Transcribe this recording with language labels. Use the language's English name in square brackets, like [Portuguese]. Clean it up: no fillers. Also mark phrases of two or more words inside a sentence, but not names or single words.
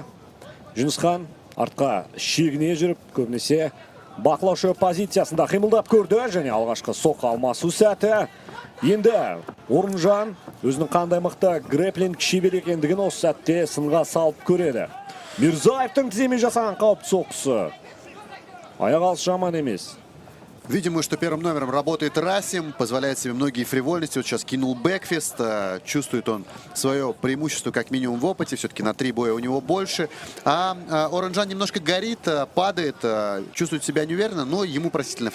[Kazakh] Жүнісхан артқа шегіне жүріп, көбінесе бақылаушы позициясында қимылдап көрді және алғашқы соққы алмасу сәті. Енді Орынжан өзінің қандай мықты грэпплинг шебер екендігін осы сәтте сынға салып көреді. Мирзаевтың тіземен жасаған қауіпті соққысы аяқ алыс жаман емес. [Russian] Видимо, что первым номером работает Расим, позволяет себе многие фривольности. Вот сейчас кинул бэкфист, чувствует он свое преимущество как минимум в опыте. Все-таки на 3 боя у него больше. А Орынжан немножко горит, падает, чувствует себя неуверенно, но ему простительно.